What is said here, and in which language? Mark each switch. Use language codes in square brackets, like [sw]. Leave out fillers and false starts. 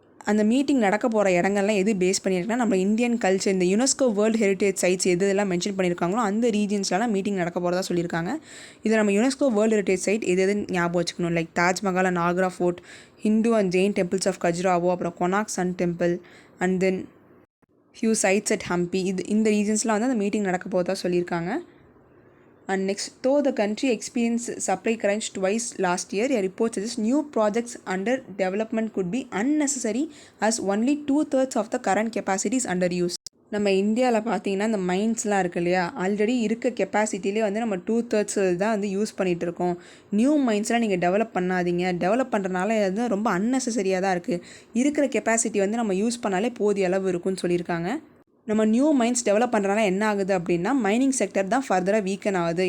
[ta] அந்த மீட்டிங் நடக்க போகிற இடங்கள்லாம் எது பேஸ் பண்ணியிருக்குன்னா நம்ம இந்தியன் கல்ச்சர், இந்த யுனெஸ்கோ வேர்ல்டு ஹெரிட்டேஜ் சைட்ஸ் எதெல்லாம் மென்ஷன் பண்ணியிருக்காங்களோ அந்த ரீஜன்ஸ்லாம் மீட்டிங் நடக்க போகிறதா சொல்லியிருக்காங்க. இதை நம்ம யுனெஸ்கோ வேர்ல்டு ஹெரிட்டேஜ் சைட் எது ஞாபகம் வச்சுக்கணும், like Taj Mahal and Agra fort, Hindu and Jain temples of கஜுராவோ, அப்புறம் கொனாக் Sun temple and then few sides at Hampi. இந்த ரீஜன்ஸ்லாம் வந்து அந்த மீட்டிங் நடக்க போகிறதா சொல்லியிருக்காங்க. [en] And next, though the country experienced supply crunch twice last year, a report suggests new projects under development could be unnecessary as only 2/3 of the current capacity is under use. [ta] நம்ம இந்தியாவில் பார்த்தீங்கன்னா இந்த மைன்ஸ்லாம் இருக்குது இல்லையா, already இருக்க கெப்பாசிட்டிலே வந்து நம்ம 2/3 தான் வந்து யூஸ் பண்ணிகிட்ருக்கோம். நியூ மைன்ஸ்லாம் நீங்கள் டெவலப் பண்ணாதீங்க, டெவலப் பண்ணுறனால அது ரொம்ப அன்னெசரியாக தான் இருக்குது. இருக்கிற கெப்பாசிட்டி வந்து நம்ம யூஸ் பண்ணாலே போதிய அளவு இருக்குன்னு சொல்லியிருக்காங்க. நம்ம நியூ மைன்ஸ் டெவலப் பண்ணுறனால என்ன ஆகுது அப்படின்னா மைனிங் செக்டர் தான் ஃபர்தராக வீக்கன் ஆகுது.